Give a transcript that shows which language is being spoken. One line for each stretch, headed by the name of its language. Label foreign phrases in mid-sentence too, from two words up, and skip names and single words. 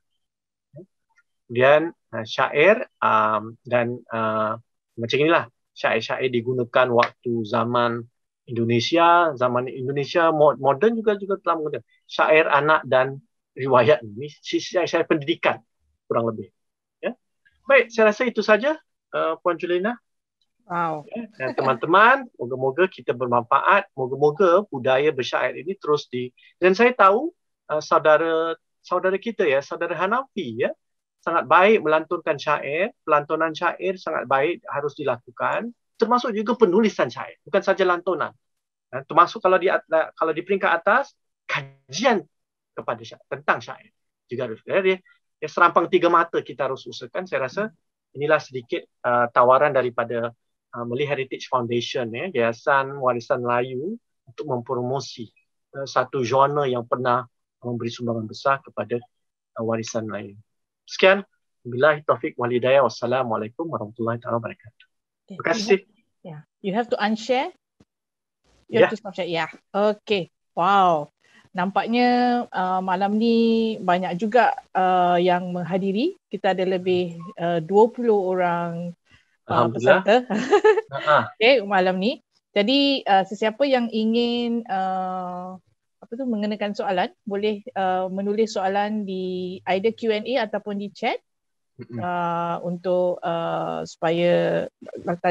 Malay: Kemudian syair dan macam inilah syair-syair digunakan waktu zaman Indonesia moden juga telah menggunakan syair anak dan riwayat ini syair pendidikan kurang lebih. Ya. Baik, saya rasa itu saja Puan Julina. Wow. Ya, dan teman-teman, moga-moga kita bermanfaat, moga-moga budaya bersyair ini terus dan saya tahu saudara kita ya, saudara Hanafi ya, sangat baik melantunkan syair, pelantunan syair sangat baik harus dilakukan. Termasuk juga penulisan syair, bukan saja lantunan. Termasuk kalau di peringkat atas, kajian kepada syair, tentang syair juga harus. Dia serampang 3 mata kita harus usahakan. Saya rasa inilah sedikit tawaran daripada Malay Heritage Foundation, Yayasan Warisan Melayu, untuk mempromosi satu genre yang pernah memberi sumbangan besar kepada warisan Melayu. Sekian.
Arabic: بالله التوفيق والهداية. والسلام عليكم ورحمة الله وبركاته.
Malay: Terima kasih.
English: You have to unshare. You have to stop share. Yeah. Okay. Wow.
Malay: Nampaknya malam ni banyak juga yang menghadiri. Kita ada lebih 20 orang peserta. Okay, malam ni. Jadi sesiapa yang ingin mengenakan soalan, boleh menulis soalan di
English: either Q&A
Malay: ataupun di chat untuk supaya Dr.